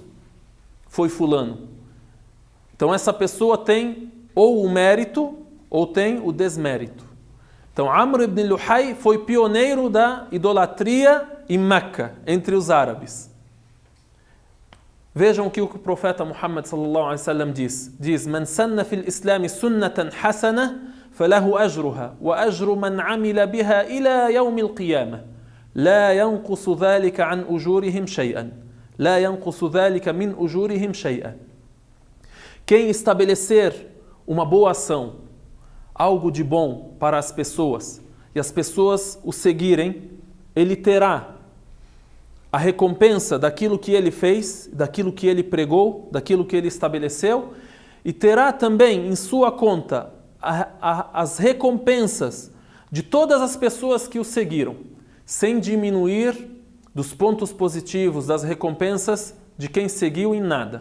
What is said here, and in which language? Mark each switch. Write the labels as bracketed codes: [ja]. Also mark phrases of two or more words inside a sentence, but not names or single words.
[pt] Foi fulano. Então essa pessoa tem ou o mérito ou tem o desmérito. Então Amr ibn Luhay foi pioneiro da idolatria em Meca, entre os árabes. Vejam o que o profeta Muhammad [ar] صلى الله عليه وسلم diz: "من سن في الإسلام سنة حسنة فله أجرها وأجر من عمل بها إلى يوم القيامة لا ينقص ذلك عن أجورهم شيئا لا ينقص ذلك من أجورهم شيئا." [pt] Quem estabelecer uma boa ação, algo de bom para as pessoas, e as pessoas o seguirem, ele terá a recompensa daquilo que ele fez, daquilo que ele pregou, daquilo que ele estabeleceu, e terá também em sua conta as recompensas de todas as pessoas que o seguiram, sem diminuir dos pontos positivos das recompensas de quem seguiu em nada.